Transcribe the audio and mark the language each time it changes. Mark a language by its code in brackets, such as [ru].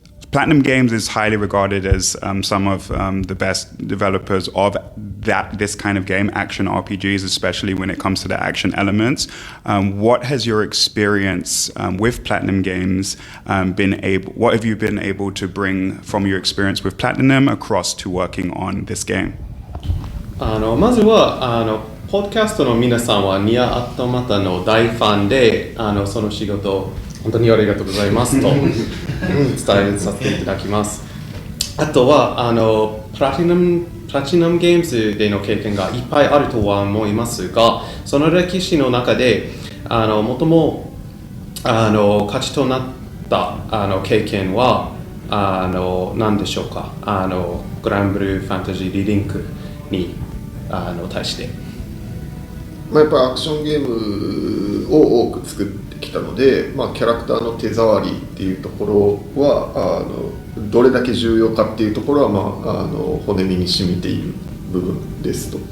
[en] Platinum Games is highly regarded as some of the best developers of this kind of game, action RPGs, especially when it comes to the action elements. What has your experience with Platinum Games what have you been able to bring from your experience with Platinum across to working on this game? [ja] まずはポッドキャストの皆さんはニア・アットマタの大ファンでその仕事本当にありがとうございますと伝えさせていただきます。あとはプラチナムゲームズでの経験がいっぱいあるとは思いますが、その歴史の中で最も価値となった経験は何でしょうか。 GranBlue Fantasy Relink に対して。やっぱりアクションゲームを多く作ってきたので、キャラクターの手触りっていうところはどれだけ重要かっていうところは、骨身に染みている部分ですと。